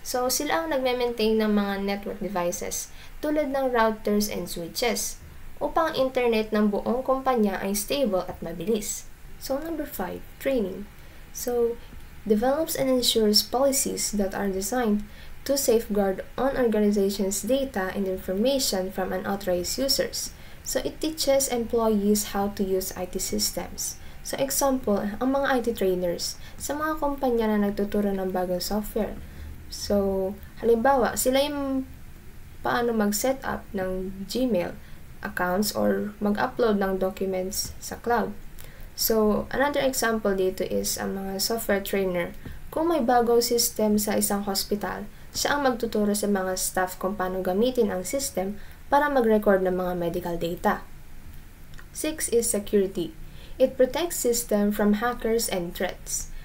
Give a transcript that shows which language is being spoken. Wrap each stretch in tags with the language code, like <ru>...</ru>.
<tl>So, sila ang nagme-maintain ng mga network devices tulad ng routers and switches upang ang internet ng buong kumpanya ay stable at mabilis.</tl> <en>So, number 5, training. So, develops and ensures policies that are designed to safeguard an organization's data and information from unauthorized users. So, it teaches employees how to use IT systems.</en> <tl>So, example, ang mga IT trainers sa mga kumpanya na nagtuturo ng bagong software. So, halimbawa, sila yung paano mag-set up ng Gmail accounts or mag-upload ng documents sa cloud.</tl> <en>So, another example dito is ang mga software trainer.</en> <tl>Kung may bagong system sa isang hospital, siya ang magtuturo sa mga staff kung paano gamitin ang system para mag-record ng mga medical data.</tl> <en>6 is security. It protects system from hackers and threats.</en>